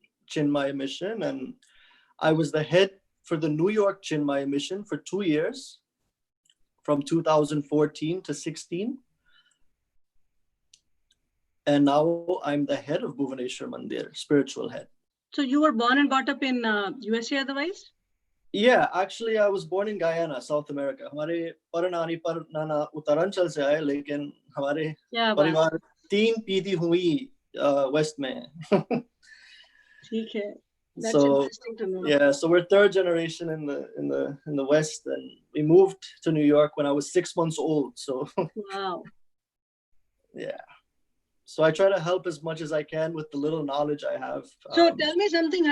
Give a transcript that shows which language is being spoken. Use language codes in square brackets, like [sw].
[en] Chinmaya Mission, and I was the head for the New York Chinmaya Mission for 2 years, from 2014 to 16. And now I'm the head of Bhuvaneshwar Mandir, spiritual head. So you were born and brought up in USA otherwise? Yeah, actually I was born in Guyana, South America. [hi] हमारे परनानी परनाना उत्तरांचल से आए, लेकिन हमारे परिवार 3 पीढ़ी हुई West में. ठीक है. That's [en] so interesting to know. Yeah, so we're 3rd generation in the West, and we moved to New York when I was 6 months old. So wow. Yeah. So I try to help as much as I can with the little knowledge I have. So tell me something.